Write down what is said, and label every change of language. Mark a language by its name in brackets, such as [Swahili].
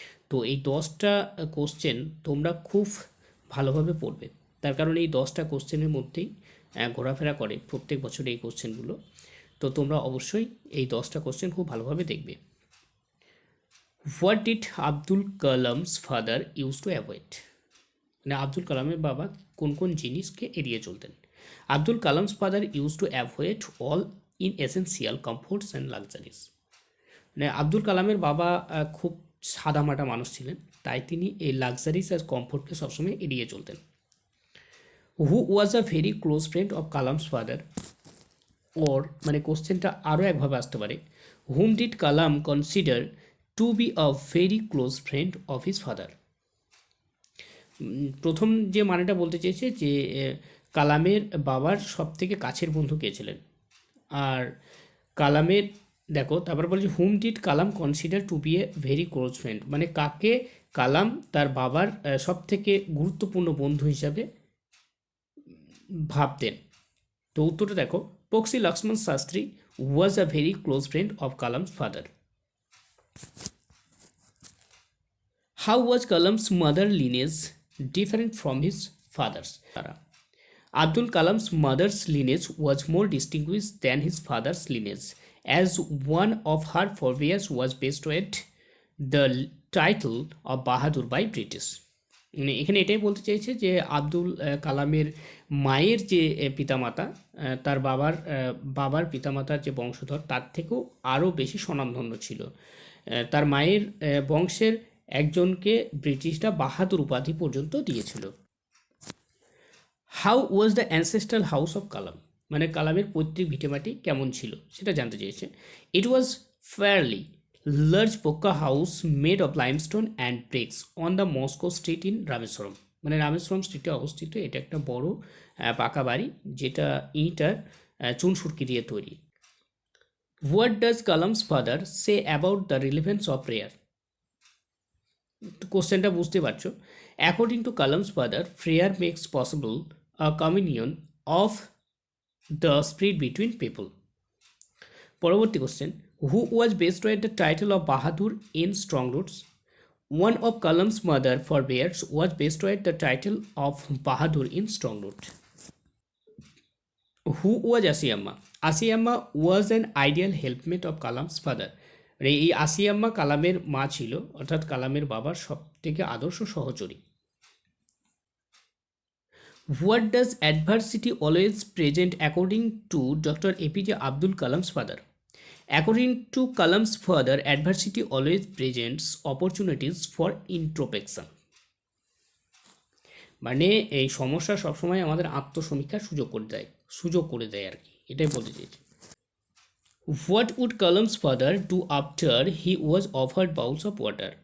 [Bangla] তো এই 10টা কোশ্চেন তোমরা খুব ভালোভাবে পড়বে, তার কারণ এই 10টা কোশ্চেনের মধ্যেই ঘোরাফেরা করে প্রত্যেক বছর এই কোশ্চেনগুলো। তো তোমরা অবশ্যই এই 10টা কোশ্চেন খুব ভালোভাবে দেখবে। [English] What did Abdul Kalam's father use to avoid? [Bangla] মানে আব্দুল কালামের বাবা কোন কোন জিনিসকে এড়িয়ে চলতেন? [English] Abdul Kalam's father used to avoid all inessential comforts and luxuries. [Bangla] মানে আব্দুল কালামের বাবা খুব সাদামাটা মানুষ ছিলেন, তাই তিনি এই লাক্সারিস আর কমফোর্টকে সবসময় এড়িয়ে চলতেন। [English] Who was a very close friend of Kalam's father? [Bangla] ওর মানে কোশ্চেনটা আরও একভাবে আসতে পারে, [English] Whom did Kalam consider to be a very close friend of his father? [Bangla] প্রথম যে মানেটা বলতে চেয়েছে যে কালামের বাবার সব থেকে কাছের বন্ধু কে ছিলেন। আর কালামের দেখো তারপর বলছে [English] whom did Kalam consider to be a very close friend, [Bangla] মানে কাকে কালাম তার বাবার সবথেকে গুরুত্বপূর্ণ বন্ধু হিসাবে ভাবতেন? তো উত্তরটা দেখো, [English] Pakshi Lakshman Shastri was a very close friend of Kalam's father. How was Kalam's mother lineage different from his father's? Abdul Kalam's mother's lineage was more distinguished than his father's lineage, as one of her forebears was bestowed the title of Bahadur by British. [Bangla] মানে এখানে এটাই বলতে চাইছে যে আব্দুল কালামের মায়ের যে পিতামাতা, তার বাবার পিতামাতার যে বংশধর তার থেকেও আরও বেশি স্বনামধন্য ছিল। তার মায়ের বংশের একজনকে ব্রিটিশরা বাহাদুর উপাধি পর্যন্ত দিয়েছিল। [English] How was the ancestral house of Kalam? [Bangla] মানে কালামের পৈতৃক ভিটেমাটি কেমন ছিল সেটা জানতে চেয়েছে। [English] It was fairly large pucca house made of limestone and bricks on the Mosque Street in Rameswaram. [Bangla] মানে রামেশ্বরম স্ট্রিটে অবস্থিত এটা একটা বড় পাকা বাড়ি যেটা ইট আর চুনসুরকি দিয়ে তৈরি। [English] What does Kalam's father say about the relevance of prayer? [Bangla] কোশ্চেনটা বুঝতে পারছো। [English] According to Kalam's father, prayer makes possible a communion of the spirit between people. [Bangla] পরবর্তী question, [English] Who was bestowed the title of Bahadur in strong roots? One of Kalam's mother forebears was bestowed the title of Bahadur in strong root. Who was Asiyamma? Asiyamma was an ideal helpmate of Kalam's father. [Bangla] এই আসিয়াম্মা কালামের মা ছিল, অর্থাৎ কালামের বাবার সব থেকে আদর্শ সহচরী। [English] What does adversity always present according to Dr. APJ Abdul Kalam's father? According to Kalam's father, adversity always presents opportunities for introspection. [Bangla] মানে এই সমস্যা সবসময় আমাদের আত্মসমীক্ষার সুযোগ করে দেয় আর কি, এটাই বলতে চাইছি। [English] What would Kalam's father do after he was offered bowls of water?